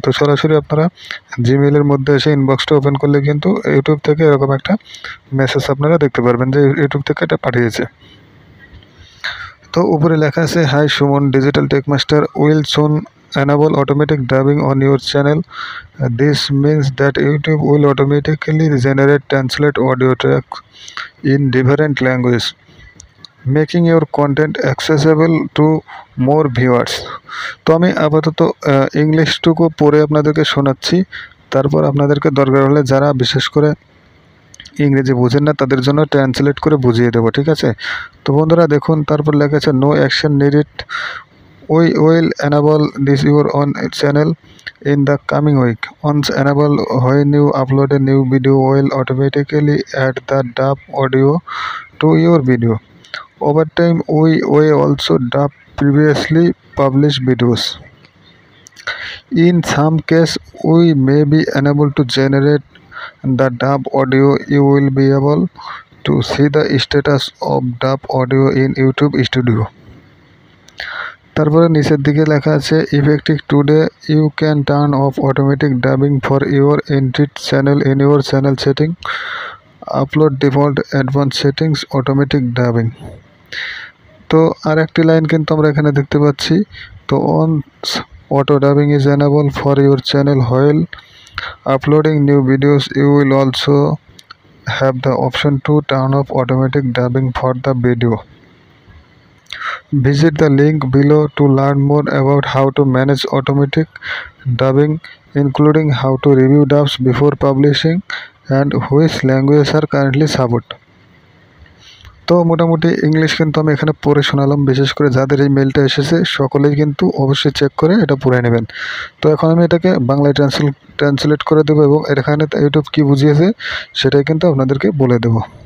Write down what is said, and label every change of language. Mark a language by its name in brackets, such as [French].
[Bangla] তো সরাসরি আপনারা জিমেইলের মধ্যে এসে ইনবক্সটা ওপেন করলে কিন্তু ইউটিউব থেকে এরকম একটা মেসেজ আপনারা দেখতে পারবেন যে ইউটিউব থেকে এটা পাঠিয়েছে। তো উপরে লেখা আছে, [English] Hi Suman, digital tech master will soon enable automatic dubbing on your channel. This means that YouTube will automatically generate translate audio tracks in different languages, making your content accessible to more viewers. [Bangla] তো আমি আপাতত ইংলিশটুকু পড়ে আপনাদেরকে শোনাচ্ছি, তারপর আপনাদেরকে দরকার হলে যারা বিশেষ করে ইংরেজি বোঝেন না তাদের জন্য ট্রান্সলেট করে বুঝিয়ে দেবো, ঠিক আছে? তো বন্ধুরা দেখুন, তারপর লেখা আছে, [English] No action needed, we will enable this your own channel in the coming week. Once enable, when you upload a new video, will automatically add the dub audio to your video. Over time, we also dub previously published videos. In some case, we may be unable to generate the dub audio. You will be able to see the status of dub audio in YouTube Studio. [Bangla] তারপরে নিচের দিকে লেখা আছে, [English] Effective today you can turn off automatic dubbing for your entire channel in your channel setting, upload default advance settings automatic dubbing. [Bangla] তো আর একটি line কিন্তু আমরা এখানে দেখতে পাচ্ছি, তো [English] Once auto dubbing is enable for your channel while uploading new videos, you will also have the option to turn off automatic dubbing for the video. Visit the link below to learn more about how to manage automatic dubbing, including how to review dubs before publishing and which languages are currently supported. [Bangla] তো মোটামুটি English কিন্তু আমি এখানে পড়ে শোনালাম। বিশেষ করে যাদের এই মেলটা এসেছে সকলেই কিন্তু অবশ্যই চেক করে এটা পড়ে নেবেন। তো এখন আমি এটাকে বাংলায় ট্রান্সলেট করে দেবো এবং এখানে ইউটিউব কী বুঝিয়েছে সেটাই কিন্তু আপনাদেরকে বলে দেবো।